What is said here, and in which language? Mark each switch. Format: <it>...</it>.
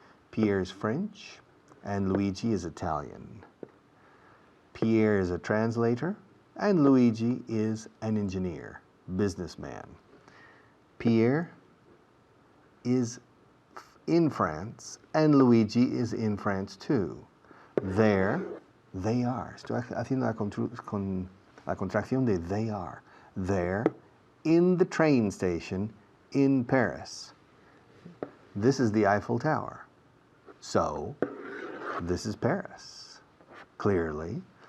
<en>Pierre's French, and Luigi is Italian. Pierre is a translator, and Luigi is an engineer, businessman. Pierre is in France, and Luigi is in France too. There, they are.</en> <es>Estoy haciendo la contracción de</es> <en>they are. They're in the train station in Paris. This is the Eiffel Tower. So, this is Paris, clearly.</en>